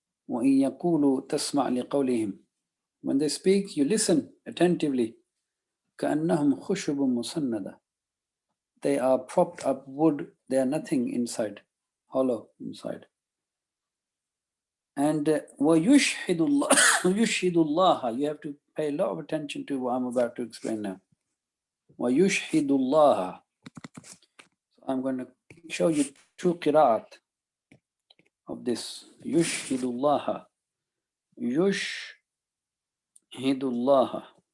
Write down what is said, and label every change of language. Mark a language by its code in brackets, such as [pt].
[ar] وَإِن يَقُولُوا تَسْمَعْ لِقَوْلِهِمْ. [en] When they speak, you listen attentively. [ar] كَأَنَّهُمْ خُشُبٌ مُسَنَّدَةٌ. [en] They are propped up wood, they are nothing inside, hollow inside. [ar] And وَيُشْهِدُ اللَّهَ يُشْهِدُ اللَّهَ. [en] You have to pay a lot of attention to what I'm about to explain now. [ar] وَيُشْهِدُ اللَّهَ. [en] So I'm going to show you two qira'at of this. [ar] يُشْهِدُ اللَّهَ. يُشْهِدُ اللَّهَ.